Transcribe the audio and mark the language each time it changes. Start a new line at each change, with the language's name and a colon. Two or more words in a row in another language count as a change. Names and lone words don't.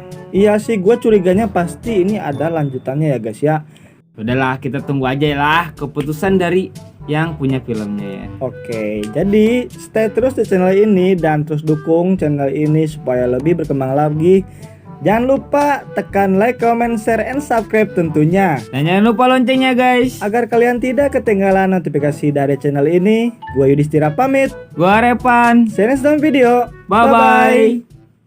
Indonesian: Iya sih, gue curiganya pasti ini ada lanjutannya ya guys ya. Udahlah, kita tunggu aja lah keputusan dari yang punya filmnya ya. Oke, jadi stay terus di channel ini dan terus dukung channel ini supaya lebih berkembang lagi. Jangan lupa tekan
English: like, comment, share, and subscribe
Indonesian: tentunya. Dan jangan lupa loncengnya guys, agar kalian tidak ketinggalan notifikasi dari channel ini. Gua Yudhistira pamit. Gua Repan.
English: See you next time video. Bye bye.